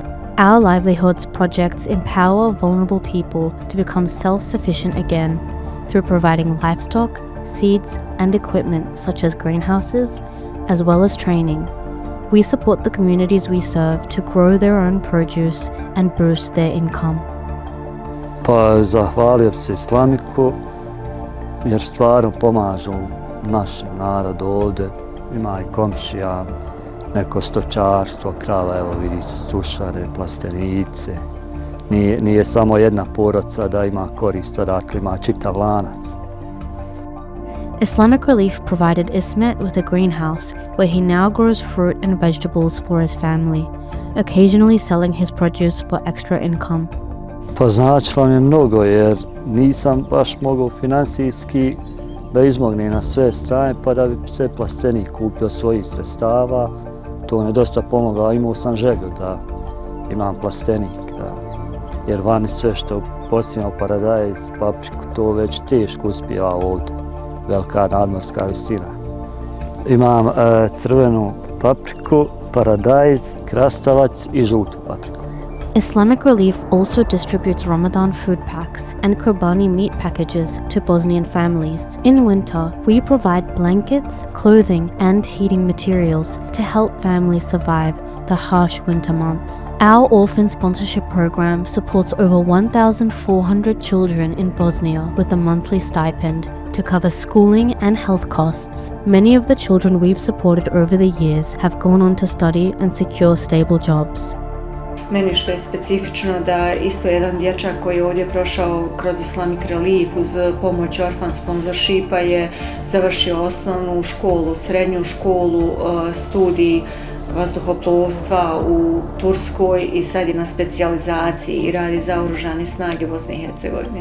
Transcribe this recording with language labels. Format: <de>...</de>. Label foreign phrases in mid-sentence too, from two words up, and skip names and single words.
<en>Our livelihoods projects empower vulnerable people to become self-sufficient again through providing livestock, seeds, and equipment such as greenhouses, as well as training. We support the communities we serve to grow their own produce and boost their income.</en> <bs>Pa zahvalio bi se Islamiku jer stvarno pomažu našem narodu ovdje. Ima i komšija, neko stočarstvo, krava, evo vidi se sušare, plastenice. Nije samo jedna porodica da ima korist, odakle ima čitav lanac.</bs> <en>Islamic Relief provided Ismet with a greenhouse where he now grows fruit and vegetables for his family, occasionally selling his produce for extra income.</en> <bs>Pa značilo mi je mnogo jer nisam baš mogao financijski da izmognem na sve strane pa da bi se plastenik kupio svojih sredstava. To mi je dosta pomoglo, imao sam želju da imam plastenik. Jer vani sve što posljedno paradajz, papriku, to već teško uspijeva ovdje. Velika nadmorska visina. Imam crvenu papriku, paradajz, krastavac i žutu papriku.</bs> <en>Islamic Relief also distributes Ramadan food packs and Qurbani meat packages to Bosnian families. In winter, we provide blankets, clothing, and heating materials to help families survive the harsh winter months. Our orphan sponsorship program supports over 1,400 children in Bosnia with a monthly stipend to cover schooling and health costs. Many of the children we've supported over the years have gone on to study and secure stable jobs.</en> <bs>Meni što je specifično da isto jedan dječak koji je ovdje prošao kroz Islamic Relief uz pomoć</bs> <en>orphan sponsorshipa</en> <bs>je završio osnovnu školu, srednju školu, studij vazduhoplovstva u Turskoj i sad je na specijalizaciji i radi za Oružane snage Bosne i Hercegovine.</bs>